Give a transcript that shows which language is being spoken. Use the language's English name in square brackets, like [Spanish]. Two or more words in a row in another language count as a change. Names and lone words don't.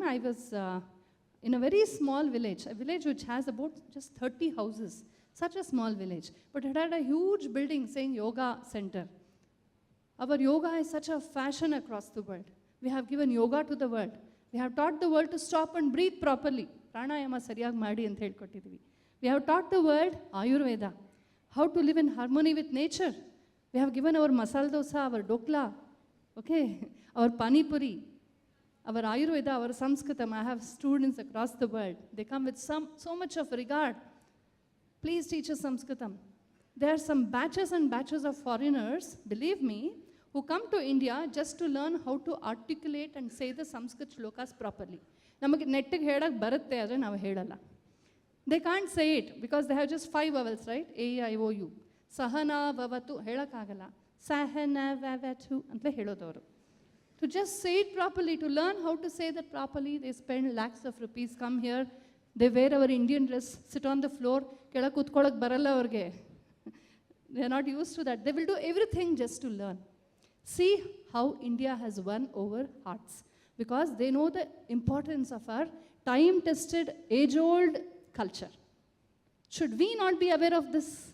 [English] I was in a very small village, a village which has about just 30 houses. Such a small village. But it had a huge building saying Yoga Center. Our yoga is such a fashion across the world. We have given yoga to the world. We have taught the world to stop and breathe properly. [Kannada] ಪ್ರಾಣಾಯಾಮ ಸರಿಯಾಗ್ ಮಾಡಿ ಅಂತ ಹೇಳ್ಕೊಟ್ಟಿದ್ವಿ. [English] We have taught the world Ayurveda, how to live in harmony with nature. We have given our masala dosa, our dokla, okay, our pani puri, our Ayurveda, our Sanskritam. I have students across the world. They come with so much of regard. Please teach us Sanskritam. There are some batches and batches of foreigners, believe me, who come to India just to learn how to articulate and say the Sanskrit shlokas properly. [Kannada] ನಮಗ್ ನೆಟ್ಟಗ್ ಹೇಳಕ್ ಬರುತ್ತೆ ಅದ್ರೆ ನಾವು ಹೇಳಲ್ಲ. [English] They can't say it because they have just 5 vowels, right? A, I, O, U. [Sanskrit] सह नाववतु [Kannada] ಹೇಳಕ್ಕಾಗಲ್ಲ. [Sanskrit] सह नाववतु [Kannada] ಅಂತ ಹೇಳೋದೋರು. [English] To just say it properly, to learn how to say that properly, they spend lakhs of rupees, come here, they wear our Indian dress, sit on the floor, [Kannada] ಕೆಳ ಕೂತ್ಕೊಳಕ್ ಬರಲ್ಲ ಅವರ್ಗೆ. [English] They are not used to that. They will do everything just to learn. See how India has won over hearts because they know the importance of our time-tested, age-old culture. Should we not be aware of this?